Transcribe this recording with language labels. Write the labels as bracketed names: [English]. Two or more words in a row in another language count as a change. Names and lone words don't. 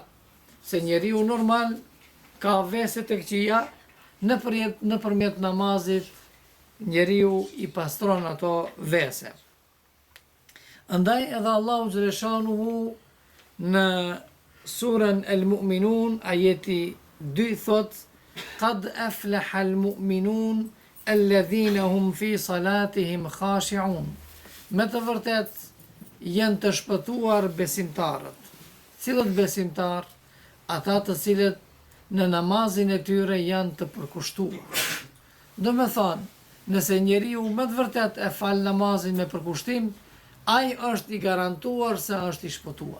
[Albanian] Se njeriu normal ka vese të këqija, nëpërmjet namazit njeriu i pastron ato vese. Andaj edhe Allahu xhaleshanuhu në surën El Mu'minun ajeti 2 thot: [Arabic] قد أفلح المؤمنون الذين هم في صلاتهم خاشعون." [Albanian] Me të vërtet janë të shpëtuar besimtarët. Cilët besimtar? Ata të cilët në namazin e tyre janë të përkushtuar. Do me thonë, nëse njeriu me të vërtet e fal namazin me përkushtim, ai është i garantuar se është i shpëtuar.